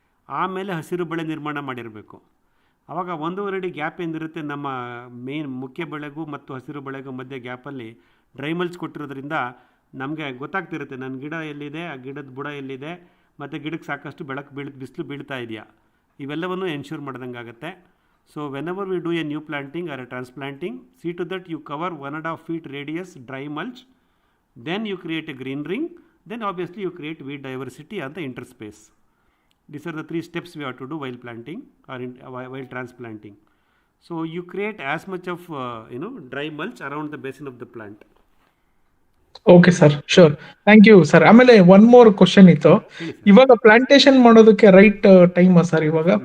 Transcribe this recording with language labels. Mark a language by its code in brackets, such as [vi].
[kn] ಆಮೇಲೆ ಹಸಿರು ಬೆಳೆ ನಿರ್ಮಾಣ ಮಾಡಿರಬೇಕು. ಆವಾಗ 1.5 ಅಡಿ ಗ್ಯಾಪ್ ಏನಿರುತ್ತೆ ನಮ್ಮ ಮುಖ್ಯ ಬೆಳೆಗೂ ಮತ್ತು ಹಸಿರು ಬೆಳೆಗೂ ಮಧ್ಯೆ ಗ್ಯಾಪಲ್ಲಿ ಡ್ರೈ ಮಲ್ಚ್ ಕೊಟ್ಟಿರೋದ್ರಿಂದ ನಮಗೆ ಗೊತ್ತಾಗ್ತಿರುತ್ತೆ ನನ್ನ ಗಿಡ ಎಲ್ಲಿದೆ, ಆ ಗಿಡದ ಬುಡ ಎಲ್ಲಿದೆ, ಮತ್ತು ಗಿಡಕ್ಕೆ ಸಾಕಷ್ಟು ಬಿಸಿಲು ಬೀಳ್ತಾ ಇದೆಯಾ, ಇವೆಲ್ಲವನ್ನು ಎನ್ಶೂರ್ ಮಾಡ್ದಂಗೆ ಆಗುತ್ತೆ. [en] So whenever we do a new planting or a transplanting, see to that you cover 1.5 feet radius dry mulch, then you create a green ring, then obviously you create weed diversity on the interspace. These are the 3 steps we have to do while planting or while transplanting. So you create as much of dry mulch around the basin of the plant. Okay sir, sure, thank you sir. ಆಮೇಲೆ one more question ಇತ್ತು. [kn] ಇವಾಗ plantation ಮಾಡೋದಕ್ಕೆ right time sir ಇವಾಗ?